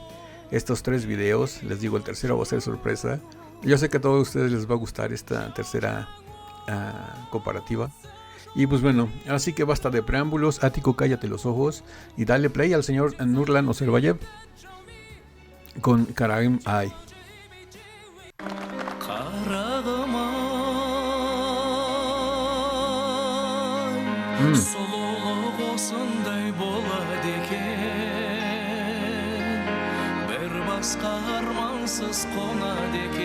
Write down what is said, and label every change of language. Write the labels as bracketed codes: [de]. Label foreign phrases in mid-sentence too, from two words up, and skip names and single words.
[es] Estos 3 videos, les digo, el tercero va a ser sorpresa. Yo sé que a todos ustedes les va a gustar esta tercera comparativa. Y pues bueno, así que basta de preámbulos. Ático, cállate los ojos y dale play al señor Nurlan Oserbayev con Karagim Ai. [kk] Сұлулық осындай болады екен, бір басқа армансыз қонады